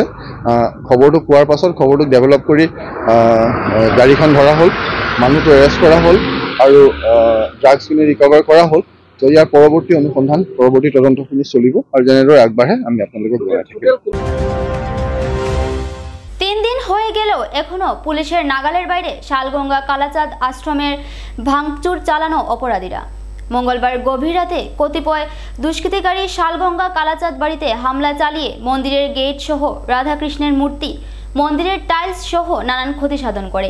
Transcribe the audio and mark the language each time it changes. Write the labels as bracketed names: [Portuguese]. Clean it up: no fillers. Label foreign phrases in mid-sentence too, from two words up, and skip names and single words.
[Assamese] খবৰটো পোৱাৰ পাছত খবৰটো ডেভেলপ কৰি গাড়ীখন ধৰা হ'ল, মানুহটো এৰেষ্ট কৰা হ'ল আৰু ড্ৰাগছখিনি ৰিকভাৰ কৰা হ'ল। তো ইয়াৰ পৰৱৰ্তী অনুসন্ধান, পৰৱৰ্তী তদন্তখিনি চলিব আৰু যেনেদৰে আগবাঢ়ে আমি আপোনালোকক জনাই থাকিম। [Bangla] 3 দিন হয়ে গেলেও এখনো পুলিশের নাগালের বাইরে শালগঙ্গা কালাচাঁদ আশ্রমের ভাঙচুর চালানো অপরাধীরা। মঙ্গলবার গভীর রাতে কতিপয় দুষ্কৃতিকারী শালগঙ্গা কালাচাঁদ বাড়িতে হামলা চালিয়ে মন্দিরের গেট সহ রাধাকৃষ্ণের মূর্তি, মন্দিরের টাইলস সহ নানান ক্ষতি সাধন করে।